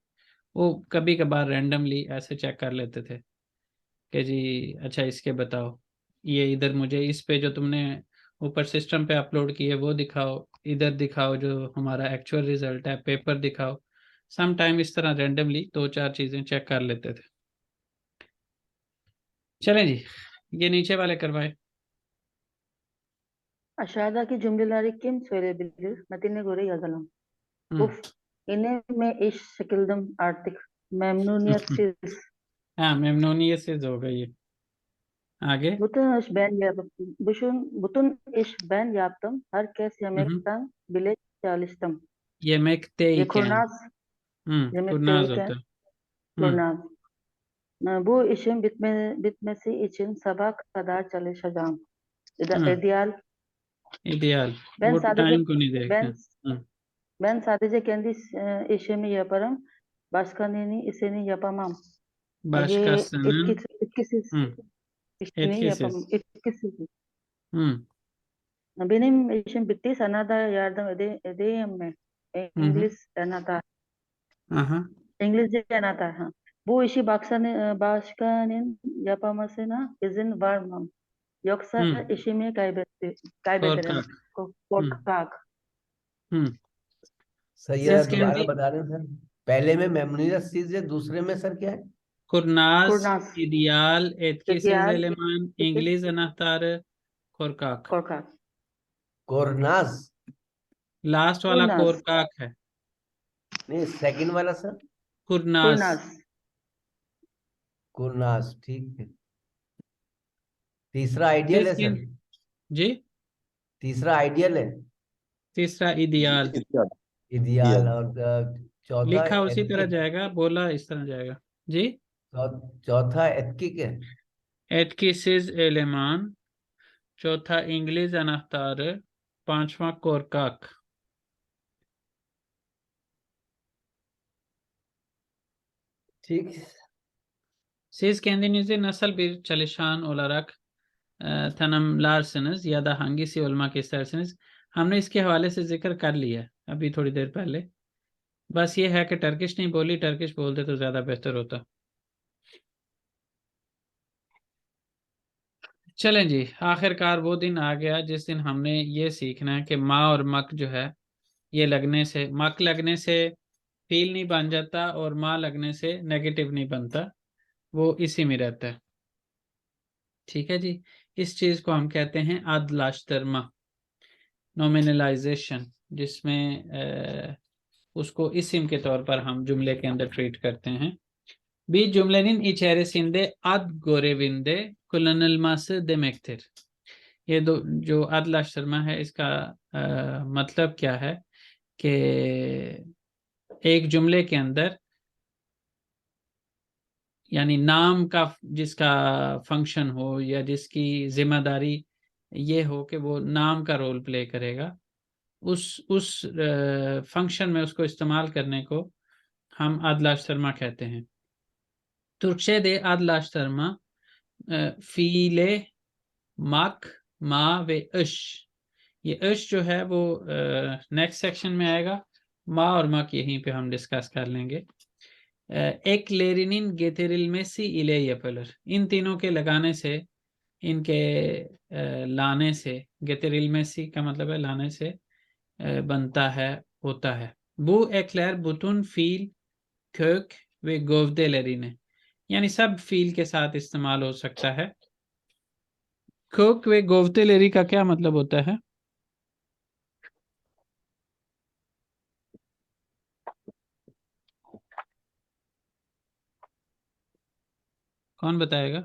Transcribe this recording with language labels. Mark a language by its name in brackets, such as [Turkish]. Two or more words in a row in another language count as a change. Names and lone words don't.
[Hindi] वो कभी-कभार रैंडमली ऐसे चेक कर लेते थे कि जी अच्छा इसके बताओ, ये इधर मुझे इस पे जो तुमने ऊपर सिस्टम पे अपलोड की है वो दिखाओ, इधर दिखाओ जो हमारा [English] actual result [Hindi] है, पेपर दिखाओ। [English] some time [Hindi] इस तरह रैंडमली 2-4 चीजें चेक कर लेते थे। चलें जी, ये नीचे वाले करवाए। [Turkish] Aşağıdaki cümleleri kim söyleyebilir? Metine göre yazalım. हम्म Uf, yine mi iş sıkıldım artık. Memnuniyetsiz. [Hindi] हाँ, मेमनोनियस से होगा ये। आगे। [Turkish] Bütün iş ben yaptım. Herkes yemekten bile çalıştım. yemekteyken Kurnaz, [Hindi] kurnaz होता [Turkish] yemekteyken [Hindi] है। [Turkish] kurnaz. Bu işin bitmesi için sabah kadar çalışacağım. İdeal. ideal Ben [Hindi] वो [Turkish] sadece [Hindi] टाइम को नहीं देखते। [Turkish] ben ben sadece kendi işimi yaparım. Başkanın işini yapamam. başkasının Etkisiz işini yapamam. etkisiz Etkisiz. hı Benim işim bitti. Sana da yardım edeyim mi? hı aha İngilizce anahtar. Ha. Bu işi başkanın yapamasına izin vermem. Yoksa hı işimi kaybederim. korkak hı Korkak. hı [Hindi] सर ये [Turkish] siz [Hindi] दोबारा [Turkish] kendi [Hindi] बता दें सर। पहले में मेमोनियस चीज है, दूसरे में सर क्या है? [Turkish] kurnaz, Kurnaz. ideal, etkisiz İdeal. eleman, İngiliz anahtarı, korkak। Korkak. [Hindi] कोरनास। लास्ट वाला [Turkish] Kurnaz. [Hindi] कोरकाक है। नहीं, सेकंड वाला सर? कुरनास। Kurnaz. कुरनास, ठीक है। तीसरा आइडियल है सर? जी, तीसरा आइडियल है? तीसरा इदियाल। इडियाल। और चौथा लिखा उसी तरह एथिक। जाएगा, बोला इस तरह जाएगा जी। चौथा एथिक है। [Turkish] etkisiz eleman, [Hindi] चौथा [Turkish] İngiliz anahtarı, [Hindi] पांचवा कोरकाक। ठीक। [Turkish] Siz kendinizi nasıl bir çalışan olarak tanımlarsınız ya da hangisi olmak istersiniz? [Hindi] हमने इसके हवाले से जिक्र कर लिया है अभी थोड़ी देर पहले। बस ये है कि टर्किश नहीं बोली, टर्किश बोलते तो ज़्यादा बेहतर होता। चलें जी, आखिरकार वो दिन आ गया जिस दिन हमने ये सीखना है कि माँ और मक जो है ये लगने से, मक लगने से फील नहीं बन जाता और माँ लगने से नेगेटिव नहीं बनता, वो इसी में रहता है। ठीक है जी, इस चीज़ को हम कहते हैं अदलाश्तरमा, नॉमिनलाइजेशन, जिसमें उसको इस्म के तौर पर हम जुमले के अंदर ट्रीट करते हैं। [Turkish] Bir cümlenin içerisinde ad görevinde kullanılması demektir। [Hindi] ये दो जो अदलाश्तरमा है इसका मतलब क्या है कि एक जुमले के अंदर यानी नाम का जिसका फंक्शन हो या जिसकी जिम्मेदारी ये हो कि वो नाम का रोल प्ले करेगा, उस फंक्शन में उसको इस्तेमाल करने को हम अदलाश्तरमा कहते हैं। [Turkish] Türkçe'de adlaştırma fiile, mak, ma ve ış। [Hindi] ये ış जो है वो [English] next section [Hindi] में आएगा, ma और mak यहीं पे हम डिस्कस कर लेंगे। [Turkish] eklerinin getirilmesi ile yapılır। [Hindi] इन तीनों के लगाने से, इनके लाने से, getirilmesi का मतलब है लाने से बनता है, होता है। [Turkish] Bu ekler bütün fiil, kök ve gövdelerine, [Hindi] यानी सब फील के साथ इस्तेमाल हो सकता है। [Turkish] kök ve gövdeleri [Hindi] का क्या मतलब होता है? कौन बताएगा?